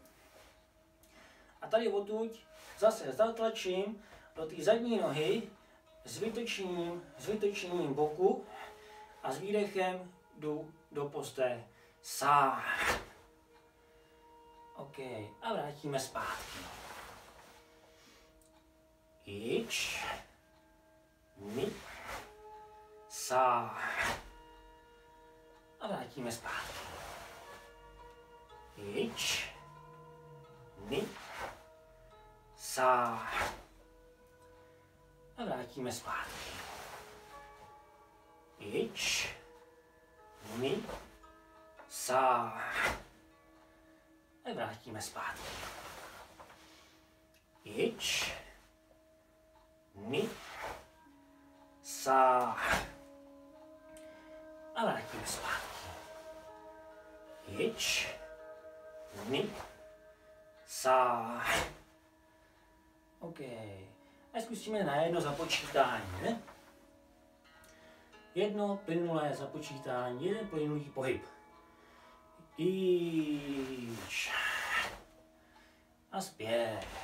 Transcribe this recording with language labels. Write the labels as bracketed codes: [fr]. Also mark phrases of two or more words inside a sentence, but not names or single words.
[cs] A tady odtud zase zatlačím do té zadní nohy s vytočením boku a s výdechem jdu do posté sá. OK, a vrátíme zpátky. [ja] Ič, 二、三. [cs] A vrátíme zpátky. Ič, [ja] 二、三. [cs] A vrátíme zpátky. Ič, [ja] 二、三. [cs] A vrátíme zpátky. Ič, [ja] 二、三. [cs] A vrátíme zpátky. Ič, [ja] 二、三. [cs] OK. A zkusíme na jedno započítání, ne? Jedno plynulé započítání, jeden plynulý pohyb. Ič. A zpět.